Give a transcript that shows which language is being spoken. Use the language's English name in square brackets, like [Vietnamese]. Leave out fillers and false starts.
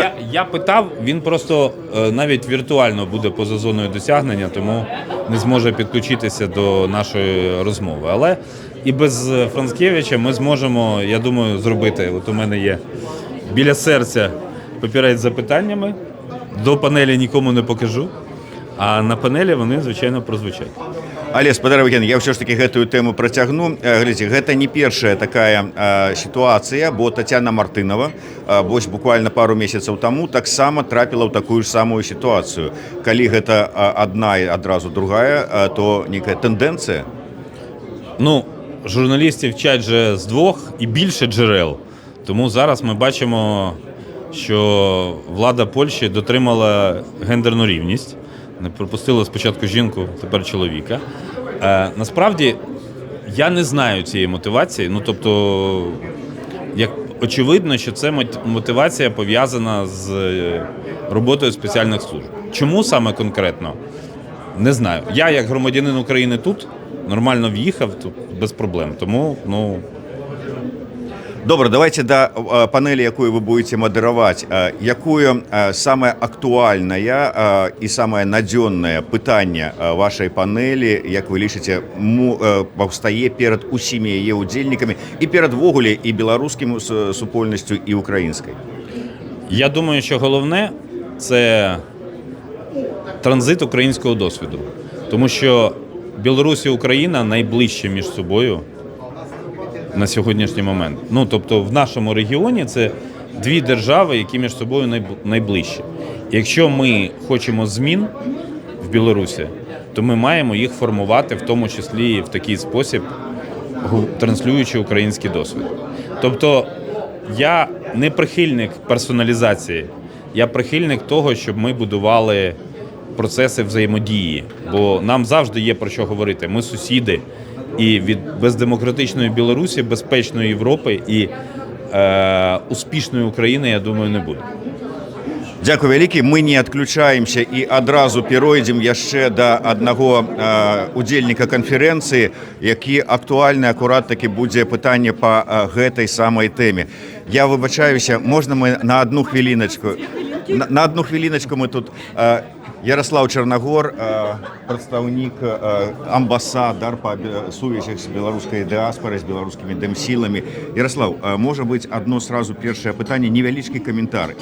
[Ukrainian] Я питав, він просто навіть віртуально буде поза зоною досягнення, тому не зможе підключитися до нашої розмови. Але і без Францкевича ми зможемо, я думаю, зробити. От у мене є біля серця папірець з запитаннями. До панелі нікому не покажу, а на панелі вони, звичайно, прозвучать. [Belarusian] Але спадар Евген, я ўсё ж таки гэтую тэму працягну. Глядзіце, гэта не першая такая сітуацыя, бо Тацяна Мартынова вось буквально пару месяцаў таму таксама трапіла ў такую ж самую сітуацыю. Калі гэта адна і адразу другая, то некая тэндэнцыя? [Ukrainian] Ну, журналістів вчать же з двох і більше джерел. Тому зараз ми бачимо, що влада Польщі дотримала гендерну рівність. Не пропустила спочатку жінку, тепер чоловіка. Насправді, я не знаю цієї мотивації. Ну, тобто, як очевидно, що це мотивація пов'язана з роботою спеціальних служб. Чому саме конкретно? Не знаю. Я, як громадянин України тут, нормально в'їхав, тут без проблем. Тому, ну... [Belarusian] Добра, давайте да панелі, якую вы будете мадыраваць. Якое самае актуальнае і самае надзённае пытанне вашай панелі, як вы лічыце, паўстае перад усімі яе удзельнікамі і перад ввогуле і беларускім супольнасцю, і украінскай? [Ukrainian] Я думаю, що головне – це транзит українського досвіду. Тому що Білорусь і Україна найближчі між собою на сьогоднішній момент. Ну, тобто в нашому регіоні це дві держави, які між собою найближчі. Якщо ми хочемо змін в Білорусі, то ми маємо їх формувати, в тому числі і в такий спосіб, транслюючи український досвід. Тобто я не прихильник персоналізації, я прихильник того, щоб ми будували процеси взаємодії, бо нам завжди є про що говорити. Ми сусіди, і від бездемократичної Білорусі, безпечної Європи і успішної України, я думаю, не буде. [Belarusian] Дзякуй вялікі, мы не адключаемся і адразу перайдзем яшчэ да аднаго удзельніка канферэнцыі, які актуальны акурат такі будзе пытанне па гэтай самай тэме. Я выбачаюся, можна мы на одну хвіліначку? На одну хвіліначку мы тут... Ярослав Чарнагор, прадстаўнік, амбасадар па сувязях з беларускай дыаспорай, з беларускімі дэмсіламі. Ярослав, можа быць адно сразу першае пытанне, невялічкі каментар.